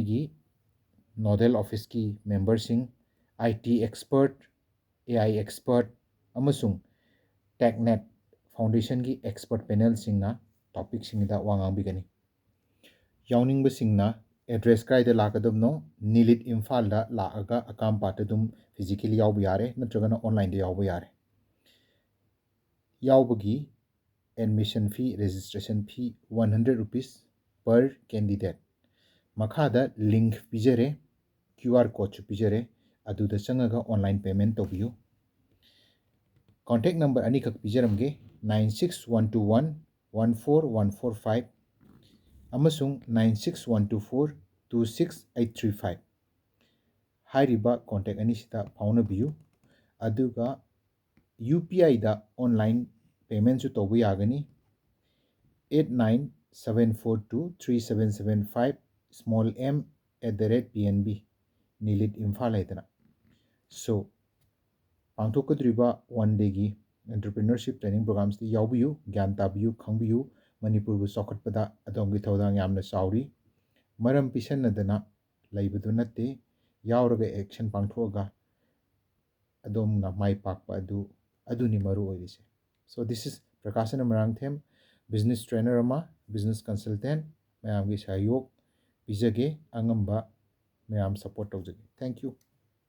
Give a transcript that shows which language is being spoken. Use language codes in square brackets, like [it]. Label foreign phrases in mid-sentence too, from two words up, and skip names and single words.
[mni] gi [en] nodal office [mni] ki member sing [en] IT expert AI expert [mni] amasung TEQNET Foundation ki [en] expert panel [mni] singna topic singda wangang bigani yawning ba singna address kaida lakadumno NIELIT Imphal da laaga Akampat dum physically yawbu yare natragana online da yawbu yare [en] yawbagi admission fee registration fee 100 rupees per candidate makhada [mni] link pijare [en] QR code [mni] chu pijare aduda changaga [en] online payment [mni] tobiyu [en] contact number [mni] anikak pijaramge 96121 14145 amasung 96124 26835 hairiba contact anisita phaunabiyu aduga UPI da [en] online payment [mni] chu tobu yagani [en] 8974237775 small m@pnb NIELIT Imphal haitana so pangthokadriba one day gi entrepreneurship training programs [mni] di yawbiyu gyan tabiyu khangbiyu Manipur bu chokhatpada adomgi thodang yamna chauri maram pisanadana laibadu natte yawraga action pangthoga adomna mai pakpa aduni maru oirise [en] so this is [mni] Prakashana Marangthem [en] business trainer [mni] ama [en] business consultant [mni] mayamgi sayok pijage angamba mayam support tawjage [en] thank you